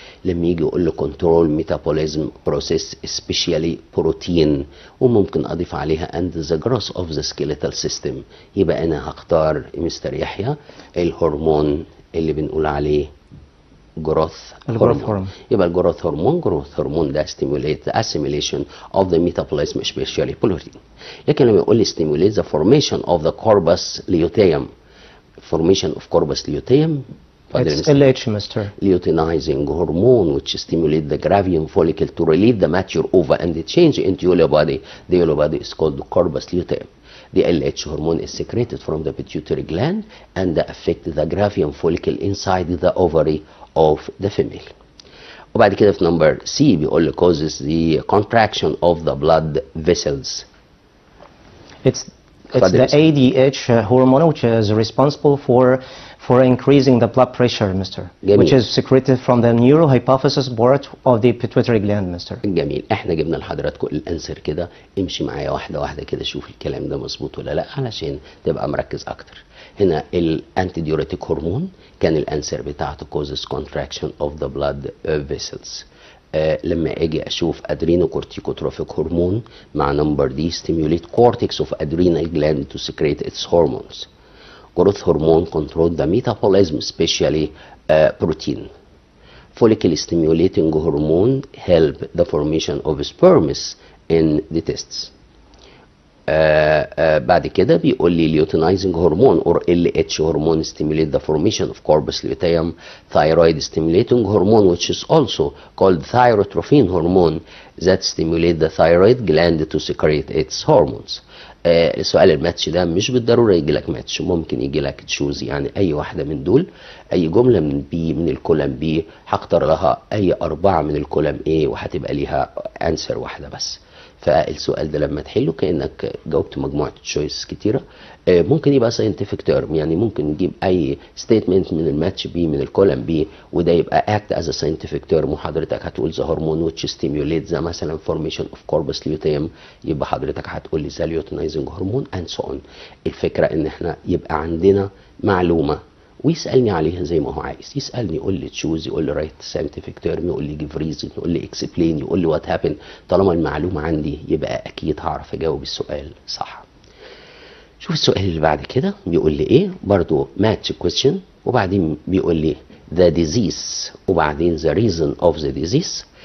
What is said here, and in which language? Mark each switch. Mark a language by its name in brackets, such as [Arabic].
[Arabic] لما يجي يقول له [English] control metabolism process specially protein, [Arabic] وممكن اضيف عليها [English] اند ذا جروث اوف ذا سكيليتال سيستم، [Arabic] يبقى انا هختار مستر يحيى الهرمون اللي بنقول عليه جروث هرمون. يبقى الجروث هرمون ده [English] stimulate the assimilation of the metabolism especially protein. [Arabic] لكن لما يقول لي [English] stimulate the formation of the corpus luteum. Formation of corpus luteum. It's LH, Mr. Luteinizing hormone which stimulate the gravium follicle to release the mature ova and change into yellow body. The yellow body is called the corpus luteum. The LH hormone is secreted from the pituitary gland and affect the gravium follicle inside the ovary of the female. [Arabic] وبعد كده في [English] number C [Arabic] بيقول لي [English] causes the contraction of the blood vessels. It's the ADH hormone which is responsible for increasing the blood pressure, Mr. [Arabic] جميل. [English] Which is secreted from the neurohypophysis part of the pituitary gland, Mr. [Arabic] جميل. احنا جبنا لحضراتكم الانسر كده، امشي معايا واحده واحده كده شوف الكلام ده مظبوط ولا لا علشان تبقى مركز اكتر. هنا الانتي ديوريتيك هرمون كان الانسر بتاعته [English] causes contraction of the blood vessels. [Arabic] لما اجي اشوف [English] Adrenocorticotropic hormone مع number دي stimulate cortex of adrenal gland to secrete its hormones. Growth hormone control the metabolism especially protein. Follicle stimulating hormone help the formation of sperms in the testes. [Arabic] بعد كده بيقول لي [English] luteinizing hormone or LH hormone stimulate the formation of corpus luteum. Thyroid stimulating hormone which is also called thyrotrophin hormone that stimulate the thyroid gland to secrete its hormones. [Arabic] سؤال الماتش ده مش بالضروره يجي لك ماتش، ممكن يجي لك تشوز يعني اي واحده من دول، اي جمله من بي من الكولم بي هختار لها اي 4 من الكولم A وهتبقى ليها انسر واحده بس. فالسؤال ده لما تحله كأنك جاوبت مجموعة تشويس كتيرة. ممكن يبقى scientific term، يعني ممكن نجيب أي statement من الماتش بي من الكولم بي وده يبقى [English] act as a scientific term، [Arabic] وحضرتك هتقول [English] the hormone which stimulates the [Arabic] مثلا [English] formation of corpus luteum، [Arabic] يبقى حضرتك هتقول لي [English] the luteinizing hormone and so on. [Arabic] الفكرة إن احنا يبقى عندنا معلومة ويسألني عليها زي ما هو عايز، يسألني يقول لي تشوز، يقول لي [English] write scientific term, [Arabic] يقول لي [English] جيف ريزن، [Arabic] يقول لي اكسبلين، يقول لي [English] What happen. [Arabic] طالما المعلومة عندي يبقى أكيد هعرف أجاوب السؤال صح. شوف السؤال اللي بعد كده بيقول لي إيه، برضو ماتش كويستشن، وبعدين بيقول لي the disease وبعدين [English] the reason of the disease.